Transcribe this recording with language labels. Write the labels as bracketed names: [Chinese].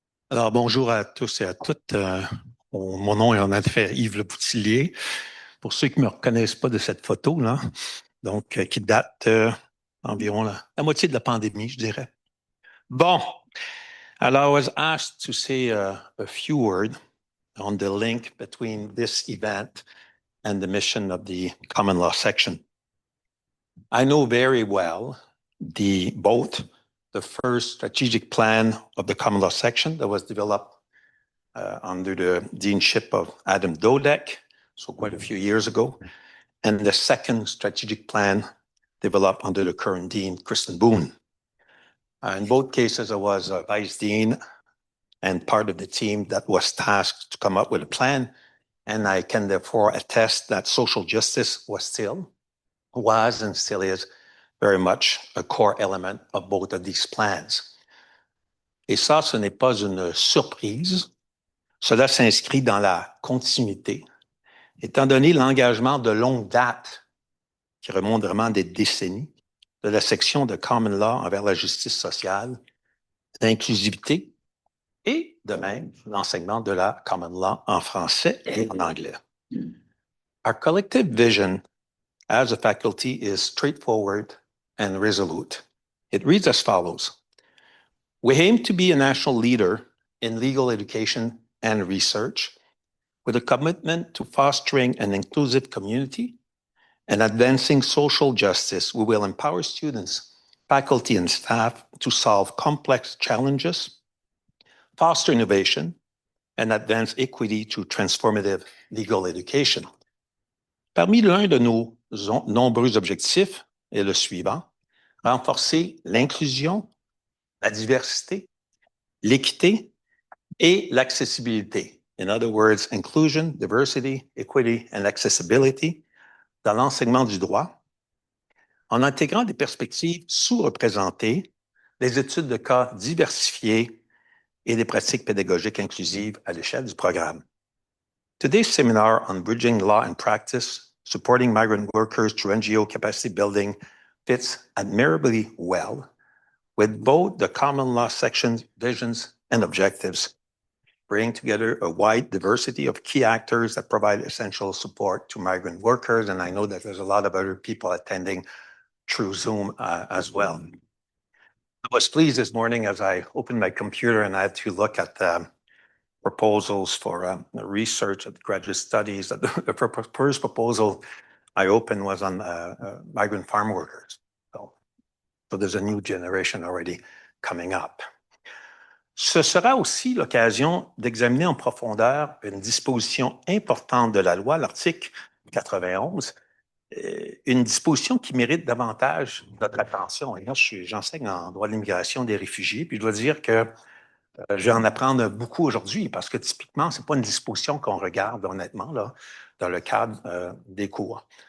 [French] Alors, bonjour à tous et à toutes. Mon nom est en effet Yves Le Boutelier. Pour ceux qui ne me reconnaissent pas de cette photo, là, donc qui date environ la moitié de la pandémie, je dirais. Bon, alors [English] I was asked to say a few words on the link between this event and the mission of the common law section. I know very well both the first strategic plan of the common law section that was developed under the deanship of Adam Dodek, so quite a few years ago, and the second strategic plan developed under the current dean, Kristen Boone. In both cases, I was a vice dean and part of the team that was tasked to come up with a plan, and I can therefore attest that social justice was and still is very much a core element of both of these plans. [French] Et ça, ce n'est pas une surprise. Cela s'inscrit dans la continuité, étant donné l'engagement de longue date qui remonte vraiment des décennies de la section de Common Law envers la justice sociale, l'inclusivité et de même l'enseignement de la Common Law en français et en anglais. [English] Our collective vision as a faculty is straightforward and resolute. It reads as follows. We aim to be a national leader in legal education and research with a commitment to fostering an inclusive community and advancing social justice. We will empower students, faculty, and staff to solve complex challenges, foster innovation, and advance equity through transformative legal education. [French] Parmi l'un de nos nombreux objectifs est le suivant, renforcer l'inclusion, la diversité, l'équité et l'accessibilité. [English] In other words, inclusion, diversity, equity, and accessibility [French] dans l'enseignement du droit, en intégrant des perspectives sous-représentées, des études de cas diversifiées et des pratiques pédagogiques inclusives à l'échelle du programme. [English] Today's seminar on bridging law and practice, supporting migrant workers through NGO capacity building fits admirably well with both the common law section's visions and objectives, bringing together a wide diversity of key actors that provide essential support to migrant workers. And I know that there's a lot of other people attending through Zoom as well. I was pleased this morning as I opened my computer and I had to look at the proposals for research at graduate studies. The first proposal I opened was on migrant farm workers. So there's a new generation already coming up. [French] Ce sera aussi l'occasion d'examiner en profondeur une disposition importante de la loi, l'article 91, une disposition qui mérite davantage notre attention. Et moi, j'enseigne en droit de l'immigration des réfugiés, puis je dois dire que je vais en apprendre beaucoup aujourd'hui parce que typiquement, ce n'est pas une disposition qu'on regarde honnêtement là, dans le cadre des cours.